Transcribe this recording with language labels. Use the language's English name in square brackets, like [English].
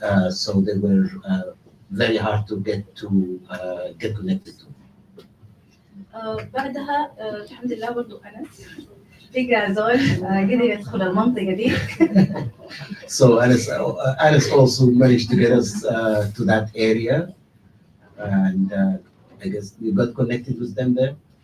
[English] So they were very hard to get connected to. [Arabic] بعدها الحمد لله برضو أنس بقى زول قدر يدخل المنطقة دي. [English] So Alice also managed to get us to that area, and I guess you got connected with them there.